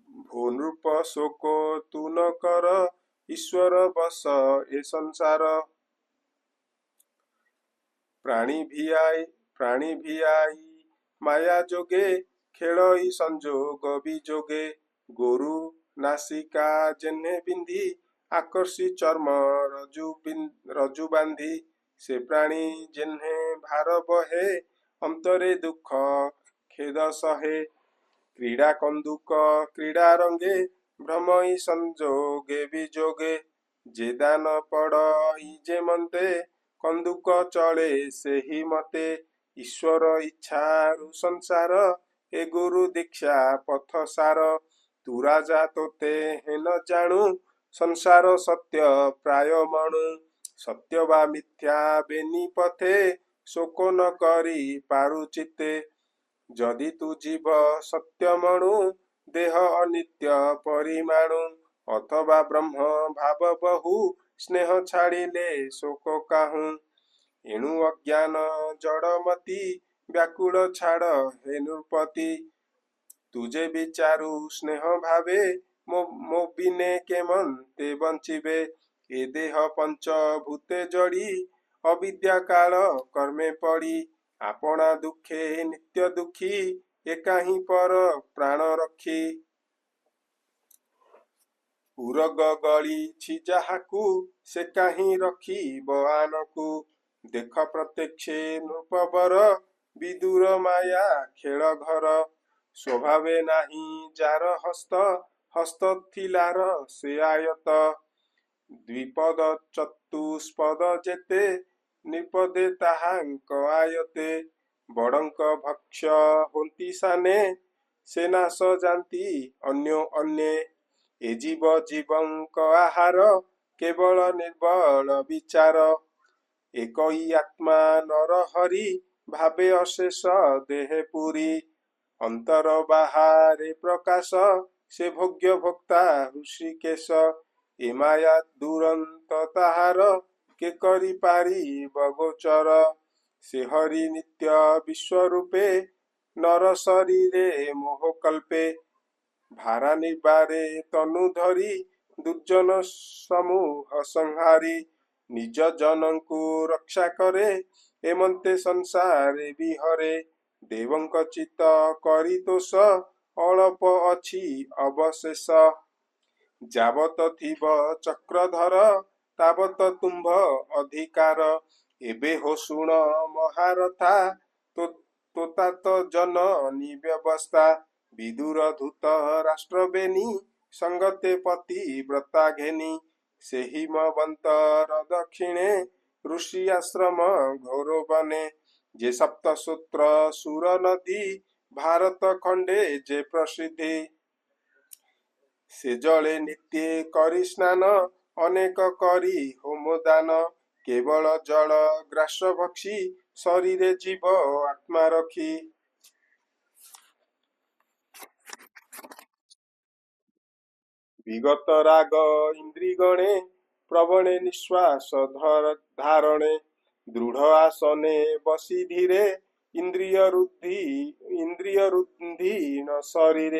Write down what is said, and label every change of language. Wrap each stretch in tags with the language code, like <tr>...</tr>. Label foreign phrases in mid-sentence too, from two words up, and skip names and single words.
<or>ହୋ ନୃପ ଶୋକ ତୁ ନ କର, ଈଶ୍ୱର ବସ ଏ ସଂସାର। ପ୍ରାଣୀ ଭୀ ଆଈ ମାୟା ଜୋଗେ, ଖେଳଈ ସଂଜୋଗ ବିଜୋଗେ। ଗୋରୁ ନାସିକା ଜେନ୍ହେ ବିନ୍ଧୀ, ଆକର୍ଷୀ ଚର୍ମ ରଜୁ ବାନ୍ଧୀ। ସେ ପ୍ରାଣୀ ଜେନ୍ହେ ଭାର ବହେ, ଅନ୍ତରେ ଦୁଖ ଖେଦ ସହେ। କ୍ରୀଡ଼ା କନ୍ଦୁକ କ୍ରୀଡ଼ା ରଙ୍ଗେ, ଭ୍ରମଈ ସଂଜୋଗେ ବିଜୋଗେ। ଜେ ଦାନ ପଡ଼ଈ ଜେ ମନ୍ତେ, କନ୍ଦୁକ ଚଳେ ସେହି ମତେ। ଈଶ୍ୱର ଇଚ୍ଛାରୁ ସଂସାର, ଏ ଗୁରୁ ଦୀକ୍ଷା ପଥ ସାର। ତୁ ରାଜା ତୋତେ ହେନ ଜାଣୁ, ସଂସାର ସତ୍ୟ ପ୍ରାୟ ମଣୁ। ସତ୍ୟ ବା ମିଥ୍ୟା ବେନି ପଥେ, ଶୋକ ନ କରି ପାରୁ ଚିତ୍ତେ। ଜଦି ତୁ ଜୀବ ସତ୍ୟ ମଣୁ, ଦେହ ଅନିତ୍ୟ ପରିମାଣୁ। ଅଥବା ବ୍ରହ୍ମ ଭାବ ବହୁ, ସ୍ନେହ ଛାଡ଼ିଲେ ଶୋକ କାହୁ। ଏଣୁ ଅଜ୍ଞାନ ଜଡ଼ମତି, ବ୍ୟାକୁଳ ଛାଡ଼ ହେ ନୃପତି। ତୁଝେ ବିଚାରୁ ସ୍ନେହ ଭାବେ, ମୋ ବିନେ କେ ମନ ତେ ବଞ୍ଚିବେ। ଏ ଦେହ ପଞ୍ଚ ଭୂତେ ଜଡ଼ି, ଅବିଦ୍ୟା କାଳ କର୍ମେ ପଡ଼ି। ଆପଣା ଦୁଖେ ନିତ୍ୟ ଦୁଖୀ, ଏକାହି ପର ପ୍ରାଣ ରଖି। ଉରଗ ଗଳି ଜାହାକୁ, ସେ କାହିଁ ରଖି ବଆନକୁ। ଦେଖ ପ୍ରତ୍ୟକ୍ଷେ ନୃପବର, ବିଦୁର ମାୟା ଖେଳ ଘର। ସ୍ୱଭାବେ ନାହି ଜାର ହସ୍ତ, ହସ୍ତ ଥିଲାର ସେ ଆୟତ। ଦ୍ୱିପଦ ଚତୁଷ୍ପଦ ଜେତେ, ନିପଦେ ତାହାଙ୍କ ଆୟତେ। ବଡ଼ଙ୍କ ଭକ୍ଷ ହୋନ୍ତି ସାନେ, ସେ ନାଶ ଜାନତି ଅନ୍ୟୋ ଅନ୍ୟେ। ଏ ଜୀବ ଜୀବଙ୍କ ଆହାର, କେବଳ ନିର୍ବଳ ବିଚାର। ଏକଈ ଆତ୍ମା ନର ହରି, ଭାବେ ଅଶେଷ ଦେହେ ପୁରି। ଅନ୍ତର ବାହାରେ ପ୍ରକାଶ, ସେ ଭୋଗ୍ୟ ଭୋକ୍ତା ଋଷିକେଶ। ଏ ମାୟା ଦୁରନ୍ତ ତାହାର, କେ କରି ପାରି ବଗୋଚର। ସେ ହରି ନିତ୍ୟ ବିଶ୍ୱରୂପେ, ନର ଶରୀରେ ମୋହ କଳ୍ପେ। ଭାରା ନିବାରେ ତନୁ ଧରି, ଦୁର୍ଜନ ସମୂହ ସଂହାରି। ନିଜ ଜନଙ୍କୁ ରକ୍ଷା କରେ, ଏମନ୍ତେ ସଂସାରେ ବିହରେ। ଦେବଙ୍କ ଚିତ୍ତ କରି ତୋଷ, ଅଳ୍ପ ଅଛି ଅବଶେଷ। ଜାବତ ଥିବ ଚକ୍ରଧର, ତାବତ ତୁମ୍ଭ ଅଧିକାର। ଏବେ ହୋ ଶୁଣ ମହାରଥା, ତୋତାତ ଜନନୀ ବ୍ୟବସ୍ଥା। ବିଦୁର ଧୂତ ରାଷ୍ଟ୍ର ବେନି, ସଙ୍ଗତେ ପତି ବ୍ରତା ଘେନି। ସେ ହିମବନ୍ତର ଦକ୍ଷିଣେ, ଋଷି ଆଶ୍ରମ ଘୋର ବନେ। ଜେ ସପ୍ତ ସୂତ୍ର ସୁର ନଦୀ, ଭାରତ ଖଣ୍ଡେ ଜେ ପ୍ରସିଦ୍ଧି। ସେ ଜଳେ ନିତ୍ୟ କରି ସ୍ନାନ, ଅନେକ କରି ହୋମ ଦାନ। କେବଳ ଜଳ ଗ୍ରାସ ଭକ୍ଷୀ, ଶରୀରେ ଜୀବ ଆତ୍ମା ରଖି। ବିଗତ ରାଗ ଇନ୍ଦ୍ରିଗଣେ, ପ୍ରବଣେ ନିଶ୍ୱାସ ଧାରଣେ। ଦୃଢ଼ ଆସନେ ବସି ଧୀରେ, ଇନ୍ଦ୍ରିୟ ରୁଦ୍ଧି ନ ଶରୀରେ।</or>